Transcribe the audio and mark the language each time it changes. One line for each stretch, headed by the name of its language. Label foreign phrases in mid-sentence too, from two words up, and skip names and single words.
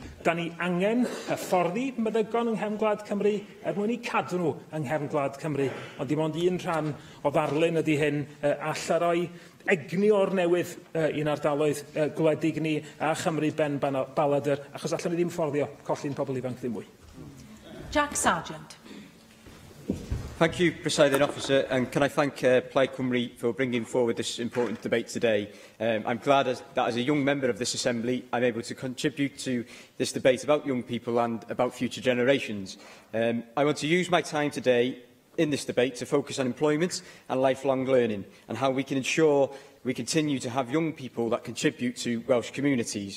Welsh: Da ni angen hyfforddi meddygon yng nghefn gwlad Cymru mwyn i cadw nhw yng nghefn gwlad Cymru. Ond dim ond un rhan o ddarlun ydy hyn all a roi egni o'r newydd i'n ardaloedd gwledig ni a Chymru ben Balader, achos allan ni ddim fforddio colli'n pobl ifanc ddim mwy.
English: Jack Sargent. Thank you, Presiding Officer, and can I thank Plaid Cymru for bringing forward this important debate today. I'm glad that as a young member of this Assembly, I'm able to contribute to this debate about young people and about future generations. I want to use my time today in this debate to focus on employment and lifelong learning and how we can ensure we continue to have young people that contribute to Welsh communities.